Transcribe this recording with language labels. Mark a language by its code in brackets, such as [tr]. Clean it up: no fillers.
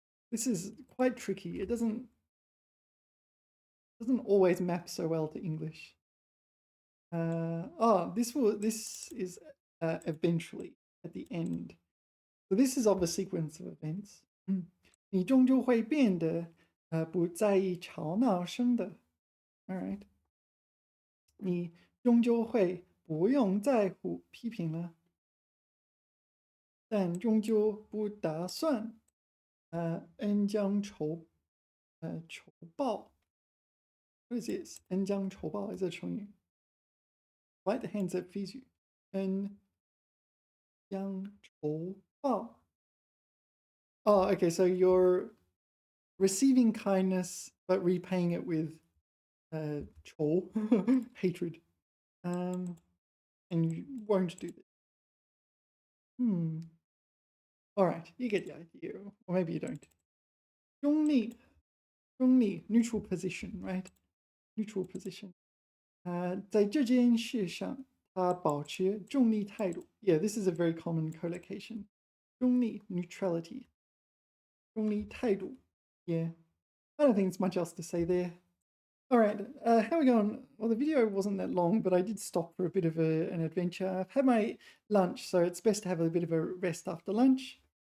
[en] This is quite tricky. It doesn't always map so well to English. This is eventually at the end. So this is of a sequence of events. [zh] 你终究会变得不在意吵闹声的. [en] All right. [zh] 你终究会不用在乎批评了，但终究不打算恩将仇报. [en] What is this? 恩将仇报 is a 成语. Right the hands that feeds you. [zh] 恩将仇报. [en] Oh, okay, so you're receiving kindness but repaying it with 仇, hatred. And you won't do this. All right, you get the idea, or maybe you don't. 中立，中立 neutral position, right? Neutral position. [zh] 在这件事上，他保持中立态度。 [en] Yeah, this is a very common collocation. 中立 neutrality. [zh] 中立态度.Yeah. [en] I don't think there's much else to say there. All right, how are we going? Well, the video wasn't that long, but I did stop for a bit of an adventure. I've had my lunch, so it's best to have a bit of a rest after lunch.